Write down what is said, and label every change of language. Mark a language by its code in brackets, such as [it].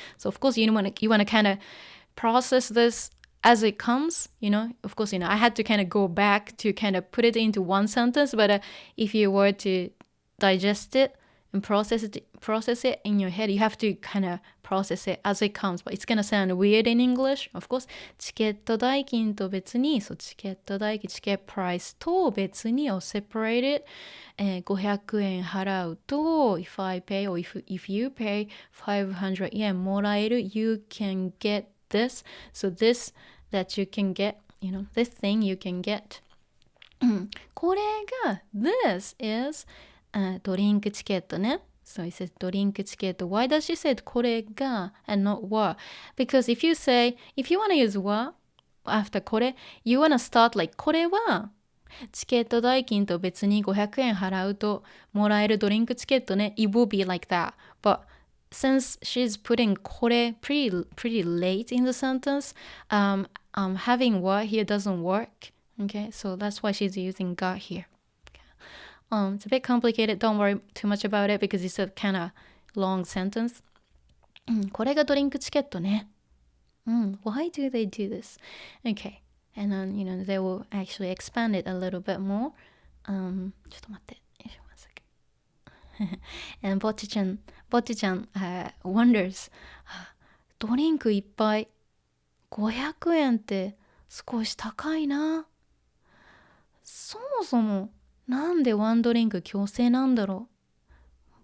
[en] So of course, you want to kind of process this as it comes. Of course, I had to kind of go back to kind of put it into one sentence. But if you were to digest it and process it in your head. You have to kind of process it as it comes, but it's gonna sound weird in English. [ja] Of course, チケット代金と別に、そう、チケット代金、チケットプライスと別にを separated、500円払うと、 [en] if I pay or if you pay [ja] 500円もらえる、 [en] you can get this. So this that you can get, this thing you can get. [ja] これが [en] this is [ja] ドリンクチケットね。 [en] So it says [ja] ドリンクチケット. [en] Why does she say [ja] これが [en] and not は? Because if you want to use は after これ, you want to start like [ja] これはチケット代金と別に500円払うともらえるドリンクチケットね. [en] It will be like that. But since she's putting [ja] これ [en] pretty late in the sentence, having は here doesn't work. Okay, so that's why she's using got here. Okay. It's a bit complicated. Don't worry too much about it because it's a kind of long sentence. [ja] これがドリンクチケットね. [en] Why do they do this? Okay, and then they will actually expand it a little bit more. [ja] ちょっと待って。 [en] One second. And [ja] ぼっちちゃん [en] wonders. [ja] ドリンク一杯500円って少し高いな。そもそもなんでワンドリンク強制なんだろう。